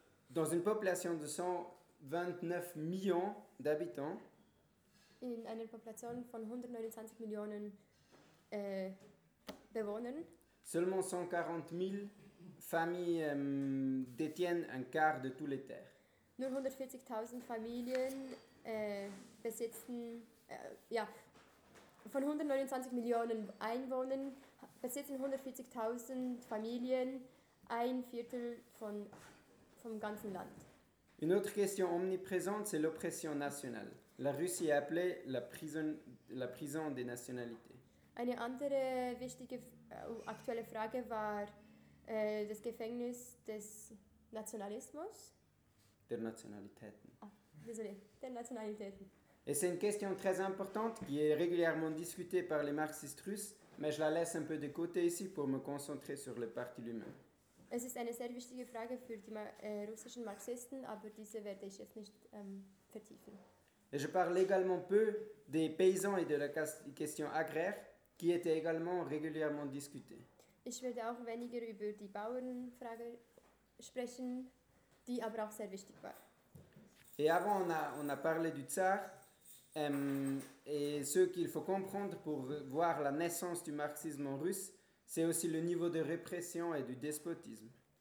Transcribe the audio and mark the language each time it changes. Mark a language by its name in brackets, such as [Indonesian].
[French] Dans une population de 129 millions d'habitants, [German] in einer Population von 129 Millionen Bewohnern, [French] seulement 140 000 familles détiennent un quart de toutes les terres. [German] Nur 140.000 Familien besitzen, von 129 Millionen Einwohnern besitzen 140.000 Familien ein Viertel von vom ganzen Land. [French] Une autre question omniprésente, c'est l'oppression nationale. La Russie est appelée la prison des nationalités. [German] Eine andere wichtige aktuelle Frage war das Gefängnis des Nationalismus. Der Nationalitäten. [French] Ah, désolé, [German] der Nationalitäten. [French] Et c'est une question très importante qui est régulièrement discutée par les marxistes russes, mais je la laisse un peu de côté ici pour me concentrer sur le parti lui-même. [German] Es ist eine sehr wichtige Frage für die russischen Marxisten, aber diese werde ich jetzt nicht vertiefen. [French] Et je parle également peu des paysans et de la question agraire, qui était également régulièrement discutée. [German] Ich werde auch weniger über die Bauernfrage sprechen, die aber auch sehr wichtig war. [French] Et avant, on a parlé du Tsar, et ce qu'il faut comprendre pour voir la naissance du marxisme en russe, c'est aussi le niveau de répression et du despotisme.